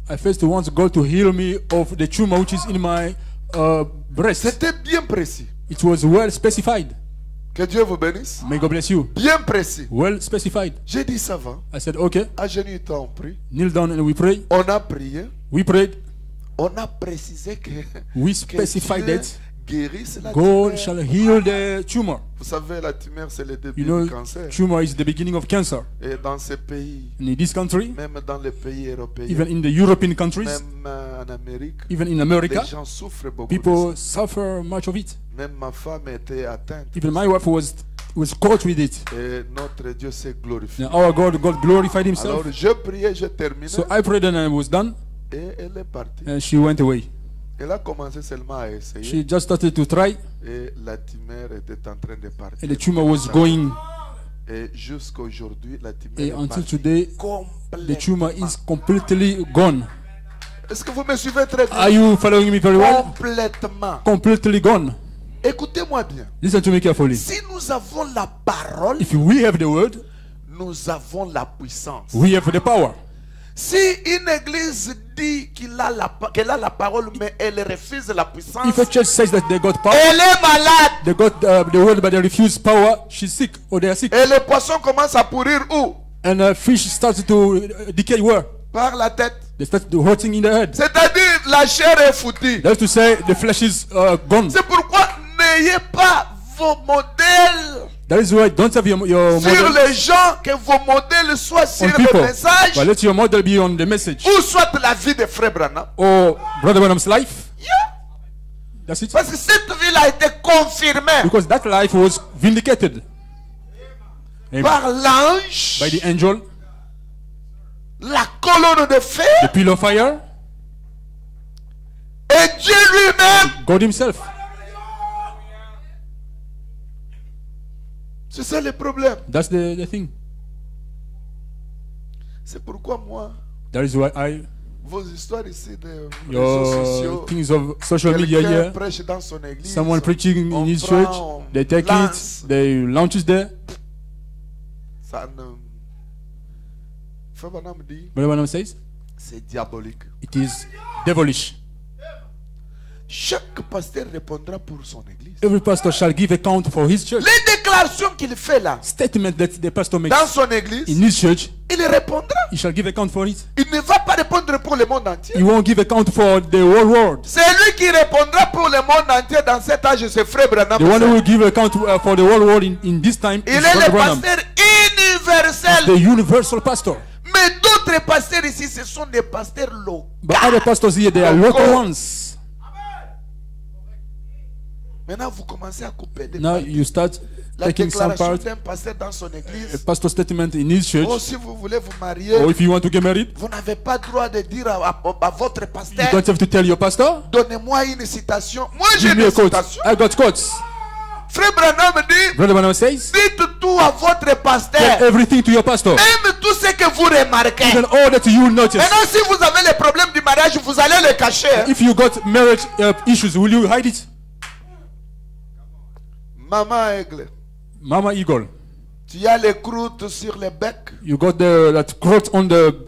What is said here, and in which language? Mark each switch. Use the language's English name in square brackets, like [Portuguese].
[English] I first want God to heal me of the tumor which is in my breast. [French] C'était bien précis. [English] It was well specified. [French] Que Dieu vous bénisse. [English] May God bless you. [French] Bien précis. [English] Well specified. [French] J'ai dit ça va. [English] I said, okay, [French] Agenouille-toi, on prie. [English] kneel down and we pray. [French] On a prié. [English] We prayed. [French] On a précisé que, [English] We [French] que [English] specified [French] Dieu [English] that [French] guérisse la [English] God [French] tumeur. [English] shall heal the tumor. [French] Vous savez, la tumeur, c'est le début [English] You know, [French] du cancer. [English] tumor is the beginning of cancer. [French] Et dans ces pays, [English] In this country, [French] même dans les pays européens, [English] even in the European countries, [French] même en Amérique, [English] even in America, [French] les gens souffrent beaucoup de [English] people [French] ça. [English] suffer much of it. [French] Même ma femme était atteinte. [English] Even my wife was caught with it. [French] Et notre Dieu s'est glorifié. [English] Now our God glorified [French] Alors [English] Himself. [French] je priais, je terminais. [English] So I prayed and I was done, [French] Et elle est partie. [English] and she went away. [French] Elle a commencé seulement à essayer. [English] She just started to try, [French] Et la tumeur était en train de partir. [English] and the tumor was going. [French] Et jusqu'à aujourd'hui, la tumeur [English] And [French] est [English] until [French] partie [English] today, the tumor is completely gone. [French] Est-ce que vous me suivez très bien? [English] Are you following me very well? [French] Complètement. [English] Completely gone. [French] Écoutez-moi bien. [English] Listen to me carefully. [French] Si nous avons la parole, [English] If we have the word, [French] nous avons la puissance. [English] we have the power. [French] Si une église dit qu'elle a la parole, mais elle refuse la puissance, [English] If a church says that they got power, [French] elle est malade. [English] they got the word but they refuse power, she's sick or they are sick. [French] Et le poisson commence à pourrir où? [English] And fish starts to decay where? [French] Par la tête. [English] They start to rotting in the head. [French] C'est-à-dire la chair est foutue. [English] That's to say the flesh is gone. [French] C'est pourquoi n'ayez pas vos modèles [English] That is why don't have your [French] sur [English] model [French] les gens, que vos modèles soient sur [English] on [French] le [English] people, [French] message [English] but let your model be on the message [French] ou soit la vie de Frère Branham. [English] or Brother Branham's life. Yeah. That's it. [French] Parce que cette vie a été confirmée [English] Because that life was vindicated [French] par l'ange, [English] by the angel, [French] la colonne de feu [English] the pillar of fire, [French] et Dieu lui-même. [English] God Himself. [French] C'est ça le problème. [English] That's the thing. [French] C'est pourquoi moi, [English] That is why [French] vos histoires ici de réseaux [English] your [French] sociaux, [English] things of social media [French] quelqu'un [English] here, [French] prêche dans son église, [English] someone preaching [French] on [English] in his [French] prend, [English] church, [French] on [English] they take [French] lance. [English] it, they launch it there. [French] Ça ne... Frère Branham dit, [English] Brother Branham says [French] c'est diabolique. [English] it is devilish. [French] Chaque pasteur répondra pour son église. [English] Every pastor shall give account for his church. [French] Les déclarations qu'il fait là, [English] Statement that the pastor makes [French] dans son église, [English] in his church, [French] il répondra. [English] he shall give account for it. [French] Il ne va pas répondre pour le monde entier. [English] He won't give account for the whole world. [French] C'est lui qui répondra pour le monde entier dans cet âge, c'est Frère Branham. [English] The one who will give account for the whole world in this time [French] Il [English] is [French] est [English] Brother [French] le [English] Branham, [French] pasteur universel. [English] the universal pastor. [French] Mais d'autres pasteurs ici, ce sont des pasteurs locaux. [English] But other pastors here, they are local ones. [French] Maintenant, vous commencez à couper des [English] Now [French] parties. [English] you start [French] La [English] taking some [French] déclaration [English] part, [French] d'un pasteur dans son [English] a [French] église. [English] pastor statement in his church, [French] Oh, si vous voulez vous marier, [English] or if you want to get married, [French] vous n'avez pas droit de dire à votre [English] you [French] pasteur, [English] don't have to tell your pastor. [French] donnez-moi une citation. Moi, j'ai [English] Give me [French] une [English] a quote. [French] citation. [English] I got quotes. [French] Frère Branham dit, [English] Brother Branham says, [French] dites tout à votre [English] tell [French] pasteur. [English] everything to your pastor, [French] Même tout ce que vous remarquez. [English] even all that you notice. [French] Maintenant, si vous avez les problèmes du mariage, vous allez les cacher. Hein. [English] If you got marriage issues, will you hide it? [French] Maman aigle, [English] Mama Eagle, [French] tu as les croûtes sur le bec. [English] you got that growth on the